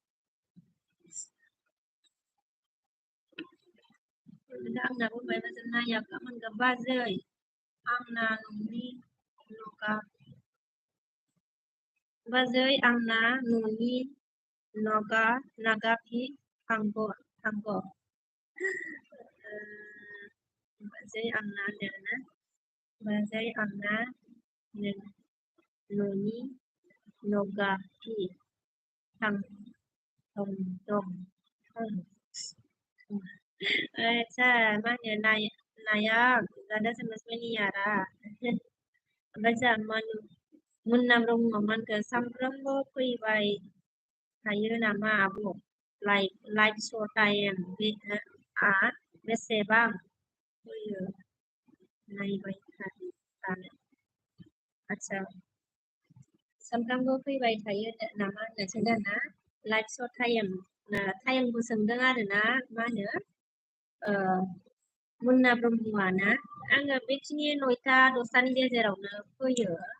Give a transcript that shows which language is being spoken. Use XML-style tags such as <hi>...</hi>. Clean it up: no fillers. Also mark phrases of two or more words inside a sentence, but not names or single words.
<brx>आंनाबो मायबाजों नायाखै मोनगोन बाजै आंना न'नि बाजै आंना न'नि नागाफि थांग बाजै आंना होनदों बाजै आंना न'नि नगाफि दं आदसा मा होनो नायाक दादा</brx> <hi>समझ में नहीं आ रहा</hi> <brx>ओमफ्राय जोंहा मुन्ना ब्रह्म मा होनखो सामफ्रोमबो फैबाय थायो नामा आब' लाइक</brx> <en>show time</en> <brx>बेसेबां फैयो नायबाय थानो आदसा सामफ्रामबो फैबाय थायो नामा होननो सोंदों ना</brx> <en>like show time</en> <brx>सोंदों आरोना मा होनो मुन्ना ब्रह्मआ ना आङो बेखिनि 9टा 10टानि गेजेरावनो फैयो</brx>